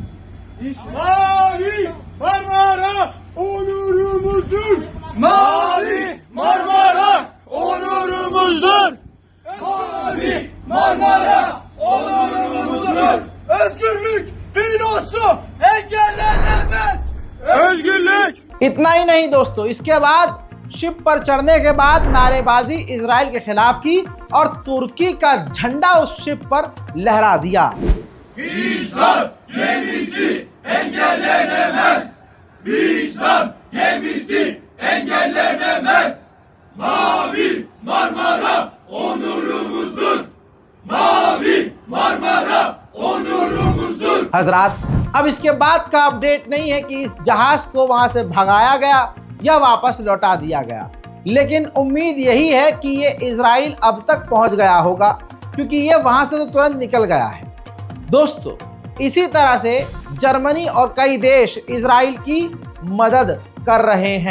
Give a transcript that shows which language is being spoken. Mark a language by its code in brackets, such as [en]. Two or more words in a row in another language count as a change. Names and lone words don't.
[tr] Mavi Marmara onurumuzdur. Mavi Marmara onurumuzdur. Mavi Marmara onurumuzdur. Özgürlük filosu engellenemez. Özgürlük. [hi] इतना ही नहीं दोस्तों, इसके बाद शिप पर चढ़ने के बाद नारेबाजी इजराइल के खिलाफ की और तुर्की का झंडा उस शिप पर लहरा दिया। [tr] Vicdan gemisi engellenemez. Vicdan gemisi engellenemez. Mavi Marmara onurumuzdur. Mavi Marmara onurumuzdur. [hi] हजरात, अब इसके बाद का अपडेट नहीं है कि इस जहाज को वहां से भगाया गया या वापस लौटा दिया गया, लेकिन उम्मीद यही है कि ये इजराइल अब तक पहुंच गया होगा, क्योंकि ये वहां से तो तुरंत निकल गया है। दोस्तों, इसी तरह से जर्मनी और कई देश इजराइल की मदद कर रहे हैं।